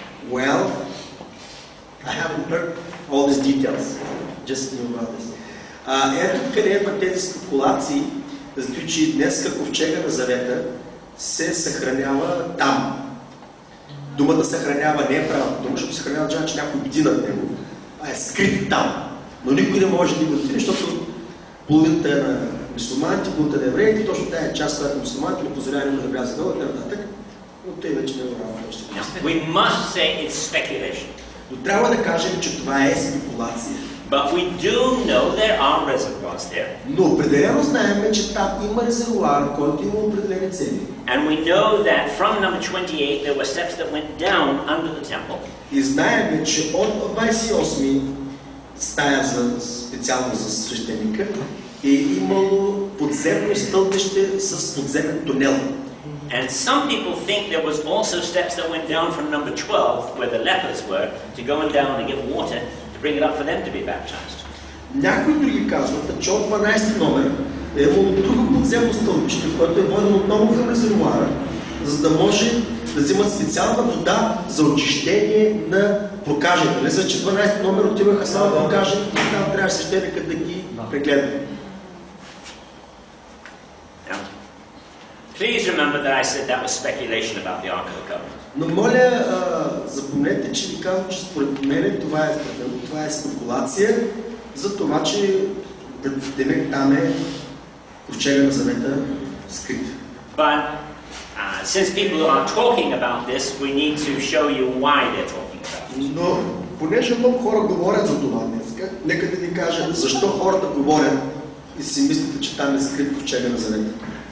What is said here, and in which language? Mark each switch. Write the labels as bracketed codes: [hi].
[en] Well, I haven't heard all these details. Just knew about this. [bg] Ето къде има тези спекулации, защото че днес ковчега на Завета се съхранява там. Думата съхранява не е правилна дума, защото съхранява че някой бди над него, а е скрит там. Но никой не може да го открие, защото половината е на мюсюлманите, половината на евреите, точно тая част, която мюсюлманите не позволява да вляза долу и нататък, но той вече не е правилно. [en] We must say it's speculation. [bg] Но трябва да кажем, че това е спекулация. [en] But we do know there are reservoirs there. [bg] Но определено знаем, че там има резервоар, който има определени цели. [en] And we know that from number 28 there were steps that went down under the temple. [bg] И знаем, че от 28 стая специално за свещеника е имало подземно стълбище с подземен тунел. [en] And some people think there was also steps that went down from number 12 where the lepers were to go and down and get water to bring it up for them to be baptized. [bg] Някои други казват, че от 12 номер е имало друго подземно стълбище, което е водено отново към резервоара, за да може да взимат специална вода за очищение на прокажените. Мисля, че 12 номер отиваха само прокажените и там трябва свещеникът да ги прегледа. [en] Please remember that I said that was speculation about the Ark of the Covenant. [bg] Но моля, запомнете, че ви казвам, че според мен това е спекулация за това, че там е ковчега на Завета скрит. [en] But since people are talking about this, we need to show you why they're talking about it. [bg] Но понеже много хора говорят за това днес, нека да ви кажа защо хората говорят и си мислите, че там е скрит ковчега на Завета.